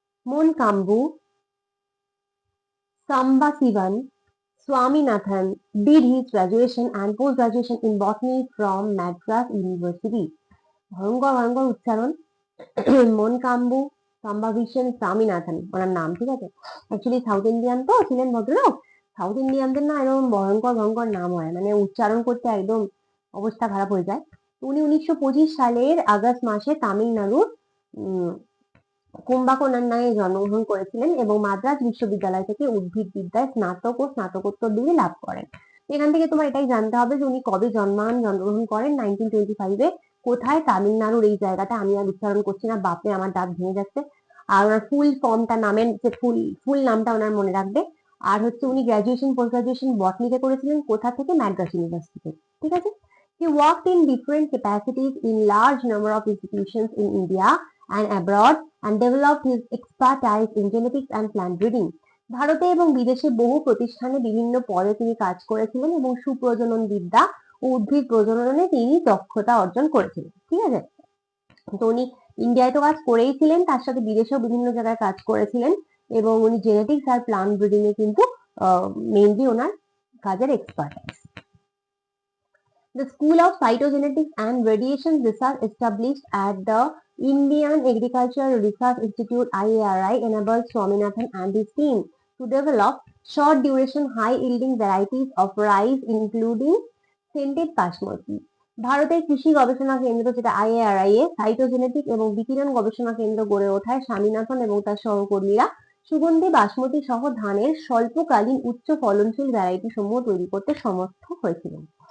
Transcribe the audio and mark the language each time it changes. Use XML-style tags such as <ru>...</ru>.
<en>Monkombu Sambasivan Swaminathan did his graduation and post-graduation in botany from Madras University.</en> <bn>ভয়ঙ্কর ভয়ঙ্কর উচ্চারণ। মনকাম্বু সাম্বাভিশন স্বামীনাথন ওনার নাম, ঠিক আছে? অ্যাকচুয়ালি সাউথ ইন্ডিয়ান তো ছিলেন ভদ্রলোক। সাউথ ইন্ডিয়ানদের না এরকম ভয়ঙ্কর ভয়ঙ্কর নাম হয়, মানে উচ্চারণ করতে একদম অবস্থা খারাপ হয়ে যায়। তো উনি 1925 সালের আগস্ট মাসে তামিলনাড়ুর কুম্বাকোনান্নায় জন্মগ্রহণ করেছিলেন এবং মাদ্রাজ বিশ্ববিদ্যালয় থেকে উদ্ভিদবিদ্যায় স্নাতক ও স্নাতকোত্তর ডিগ্রি লাভ করেন। এখান থেকে তোমার এটাই জানতে হবে যে উনি কবে জন্মগ্রহণ করেন 1925-এ। কোথায়? তামিলনাড়ুর এই জায়গাটা। আমি আর উচ্চারণ করছি না, বাপরে আমার দাঁত ভেঙে যাচ্ছে। আর ওনার ফুল ফর্মটা, নামের যে ফুল নামটা ওনার মনে রাখবে। আর হচ্ছে উনি গ্রাজুয়েশন পোস্ট গ্রাজুয়েশন বটনিতে করেছিলেন। কোথা থেকে? ম্যাড্রাস ইউনিভার্সিটি। ঠিক আছে?</bn> <en>He worked in different capacities in large number of institutions in India and abroad and developed his expertise in genetics and plant breeding.</en> <bn>ভারতে এবং বিদেশে বহু প্রতিষ্ঠানে বিভিন্ন পদে তিনি কাজ করেছিলেন এবং সুপ্রজনন বিদ্যা ও উদ্ভিদ প্রজননে তিনি দক্ষতা অর্জন করেছিলেন। ঠিক আছে? তো উনি ইন্ডিয়ায় তো কাজ করেই ছিলেন, তার সাথে বিদেশেও বিভিন্ন জায়গায় কাজ করেছিলেন এবং উনি জেনেটিক্স আর প্লান্ট ব্রিডিং এ কিন্তু মেইনলি ওনার কাজের expert.</bn> <en>The School of Cytogenetics and Radiation Research established at the Indian Agricultural Research Institute IARI enabled Swaminathan and his team to develop short duration high yielding varieties of rice including scented basmati.</en> <bn>ভারতের কৃষি গবেষণা কেন্দ্র, যেটা আইএআরআই এ cytogenetic এবং বিকিরণ গবেষণা কেন্দ্র গড়ে ওঠায় স্বামীনাথন এবং তার সহকর্মীরা সুগন্ধি বাসমতি সহ ধানের স্বল্পকালীন উচ্চ ফলনশীল ভ্যারাইটি সমূহ তৈরি করতে সমর্থ হয়েছিলেন।</bn>